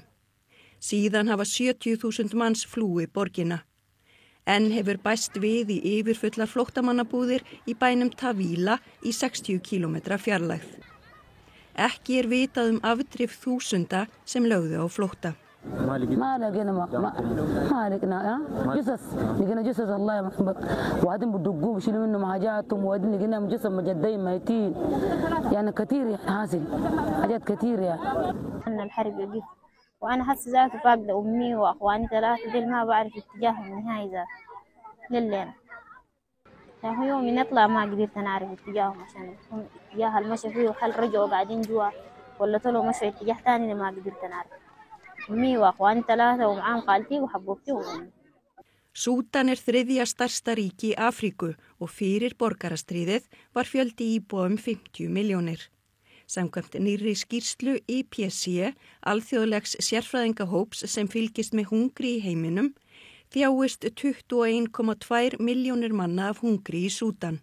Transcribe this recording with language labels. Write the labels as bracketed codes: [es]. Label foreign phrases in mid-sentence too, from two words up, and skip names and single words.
[is] Síðan hafa 70.000 manns flúið borgina. Enn hefur bæst við í yfirfullar flóttamannabúðir í bænum Tavila í 60 km fjarlægð. Ekki vitað afdrif þúsunda sem lögðu á flótta. [ar] ما لقينا ما لقينا جثث لقينا جثث الله يرحمه وبعدين بدقوه بيشيلوا منهم حاجاتهم وبعدين لقينا جثث مجدين ميتين يعني كثير حاصل حاجات كثير أن الحرب يقف وأنا حاسة ذاتي فاقدة أمي وأخواني 3 دول ما بعرف اتجاههم نهائي ذات للين يعني يوم نطلع ما قدرت أعرف اتجاههم عشان اتجاه المشي فيه وهل رجعوا قاعدين جوا ولا طلعوا مشوا اتجاه ثاني ما قدرت أعرف. [is] Súdan þriðja stærsta ríki í Afríku og fyrir borgarastríðið var fjöldi íbúa 50 milljónir. Samkvæmt nýrri skýrslu IPC, alþjóðlegs sérfræðingahóps sem fylgist með hungri í heiminum, þjáist 21,2 milljónir manna af hungri í Súdan.